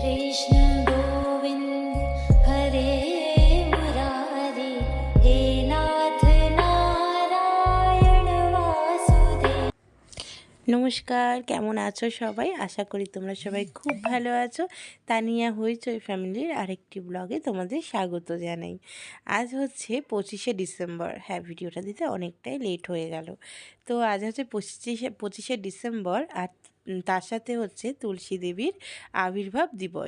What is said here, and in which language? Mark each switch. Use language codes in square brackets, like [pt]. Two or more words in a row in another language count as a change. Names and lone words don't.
[sa] कृष्ण गोविंद हरे मुरारी हे नाथ नारायण वासुदेव। [bn] নমস্কার, কেমন আছো সবাই? আশা করি তোমরা সবাই খুব ভালো আছো। তানিয়া হইচই ফ্যামিলির আরেকটি ব্লগে তোমাদের স্বাগত জানাই। আজ হচ্ছে 25শে ডিসেম্বর। হ্যাঁ, ভিডিওটা দিতে অনেকটাই লেট হয়ে গেল। তো আজ হচ্ছে 25শে ডিসেম্বর, আর তার সাথে হচ্ছে তুলসী দেবীর আবির্ভাব দিবস।